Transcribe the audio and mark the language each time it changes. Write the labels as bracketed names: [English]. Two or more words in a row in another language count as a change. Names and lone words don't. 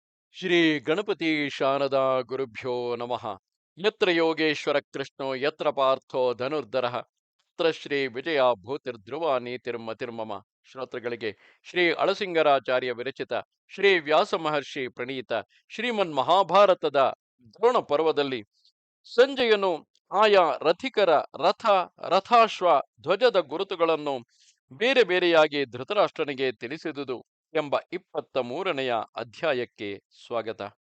[Sanskrit] ಶ್ರೀ ಗಣಪತಿ ಶಾರದಾ ಗುರುಭ್ಯೋ ನಮಃ. ಯತ್ರ ಯೋಗೇಶ್ವರ ಕೃಷ್ಣೋ ಯತ್ರ ಪಾರ್ಥೋ ಧನುರ್ಧರಃ ಯತ್ರ ಶ್ರೀ ವಿಜಯ ಭೂತಿರ್ಧ್ರುವ ನೀತಿರ್ಮತಿರ್ಮಮ. [Kannada] ಶ್ರೋತೃಗಳಿಗೆ ಶ್ರೀ ಅಳಸಿಂಗರಾಚಾರ್ಯ ವಿರಚಿತ ಶ್ರೀ ವ್ಯಾಸ ಮಹರ್ಷಿ ಪ್ರಣೀತ ಶ್ರೀಮನ್ ಮಹಾಭಾರತದ ದ್ರೋಣ ಪರ್ವದಲ್ಲಿ ಸಂಜಯನು ಆಯಾ ರಥಿಕರ ರಥ, ರಥಾಶ್ವ, ಧ್ವಜದ ಗುರುತುಗಳನ್ನು ಬೇರೆ ಬೇರೆಯಾಗಿ ಧೃತರಾಷ್ಟ್ರನಿಗೆ ತಿಳಿಸಿದುದು ಎಂಬ 23ನೆಯ ಅಧ್ಯಾಯಕ್ಕೆ ಸ್ವಾಗತ.